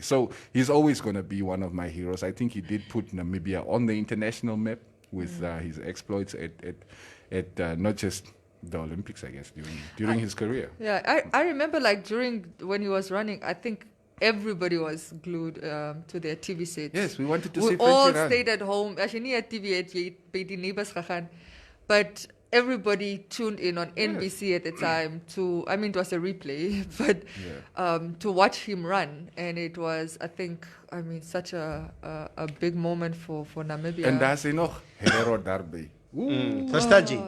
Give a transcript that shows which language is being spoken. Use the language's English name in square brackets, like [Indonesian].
[English] So he's always going to be one of my heroes. I think he did put Namibia on the international map with his exploits at not just the Olympics, I guess, during his career. Yeah, I remember when he was running, I think everybody was glued to their TV sets. Yes, we wanted to see We Frankie all run. stayed at home. [Afrikaans] As jy nie 'n TV het, jy het by die neighbors gegaan. [English] But everybody tuned in on NBC at the time it was a replay, but to watch him run. And it was, I think, such a big moment for Namibia. [Afrikaans] En daar is hy nog, Hero Darby. Verstaan jy?